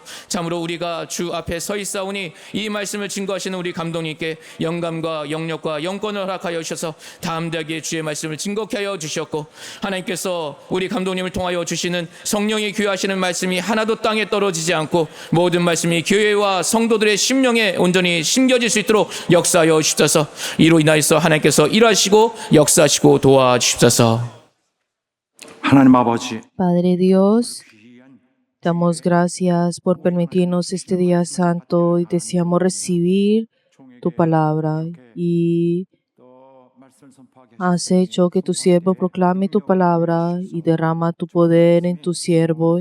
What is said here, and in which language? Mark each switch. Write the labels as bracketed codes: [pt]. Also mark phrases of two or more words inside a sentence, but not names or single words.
[ko] 참으로 우리가 주 앞에 서 있사오니 이 말씀을 증거하시는 우리 감독님께 영감과 영력과 영권을 허락하여 주셔서 담대하게 주의 말씀을 증거케 하여 주셨고, 하나님께서 우리 감독님을 통하여 주시는 성령이 교회하시는 말씀이 하나도 땅에 떨어지지 않고 모든 말씀이 교회와 성도들의 심령에 온전히 심겨질 수 있도록 역사하여 주셔서, 이로 인하여서 하나님께서 일하시고 역사하시고 도와주십소서. 하나님 아버지, [es] Padre Dios, damos gracias por permitirnos este día santo y deseamos recibir tu palabra, y has hecho que tu siervo proclame tu palabra y derrama tu poder en tu siervo.